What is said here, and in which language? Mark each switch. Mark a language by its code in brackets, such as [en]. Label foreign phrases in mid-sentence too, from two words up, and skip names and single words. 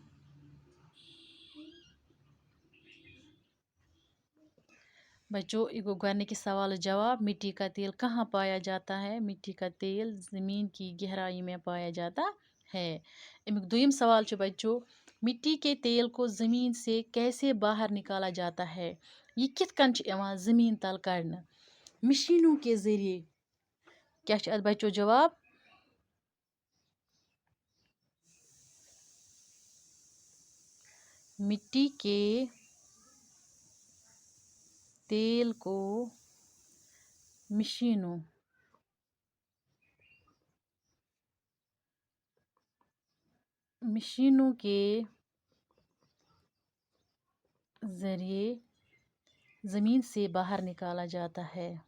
[hi] बच्चों गो के सवाल जवाब मिट्टी का तेल कहाँ पाया जाता है। मिट्टी का तेल ज़मीन की गहराई में पाया जाता है। [ks] अमुक दुयम सवाल [hi] बच्चों मिट्टी के तेल को ज़मीन से कैसे बाहर निकाला जाता है। [ks] ये कित कन ज़मीन तल कड़न [hi] मशीनों के ज़रिए। क्या बच्चों जवाब। मिट्टी के तेल को मशीनों के ज़रिए ज़मीन से बाहर निकाला जाता है।